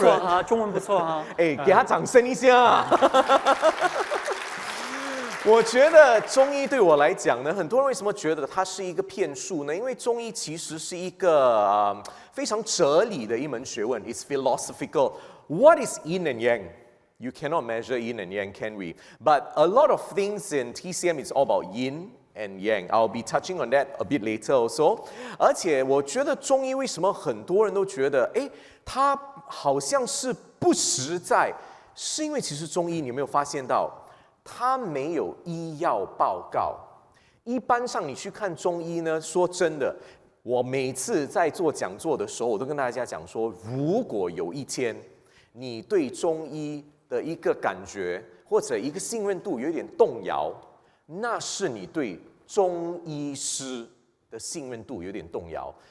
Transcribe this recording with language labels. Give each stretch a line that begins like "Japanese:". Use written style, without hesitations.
Chinese: 不错啊，中文不错啊。给他掌声一下。我觉得中医对我来讲呢，很多人为什么觉得它是一个骗术呢？因为中医其实是一个非常哲理的一门学问 ，
English: it's philosophical. What is yin and yang? You cannot measure yin and yang, can we? But a lot of things in TCM is all about yin and yang. I'll be touching on that a bit later also.
Chinese: 而且我觉得中医为什么很多人都觉得，它好像是不实在，是因为其实中医你有没有发现到？它没有医药报告。一般上你去看中医呢，说真的，我每次在做讲座的时候，我都跟大家讲说，如果有一天你对中医的一个感觉或者一个信任度有一点动摇，那是你对中医师的信任度有点动摇。